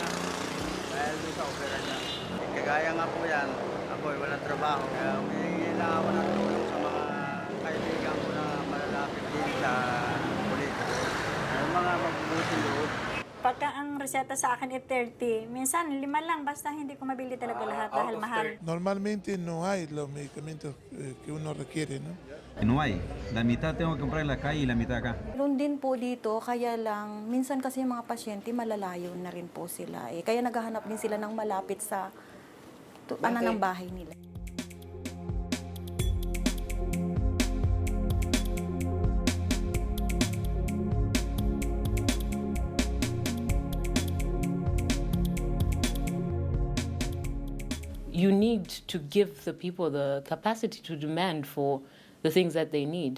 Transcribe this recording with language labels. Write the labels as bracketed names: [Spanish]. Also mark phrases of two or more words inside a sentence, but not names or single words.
[Filipino] Dahil doon sa opera niya. Kagaya nga po yan, ako ay walang trabaho. Kaya humihingi lang ako ng tulong sa mga kaibigan ko na malalapit din sa politiko. Yung mga mabubuting loob. Pagka ang reseta sa akin ay 30, minsan 5 lang, basta hindi ko mabili talaga lahat dahil mahal. [Spanish] Normalmente no hay los medicamentos que uno requiere, ¿no? No hay. La mitad tengo que comprar en la calle y la mitad acá. [Filipino] Meron din po dito, kaya lang, minsan kasi yung mga pasyente malalayo na rin po sila. Kaya naghahanap din sila ng malapit sa ng bahay nila. [English] You need to give the people the capacity to demand for the things that they need.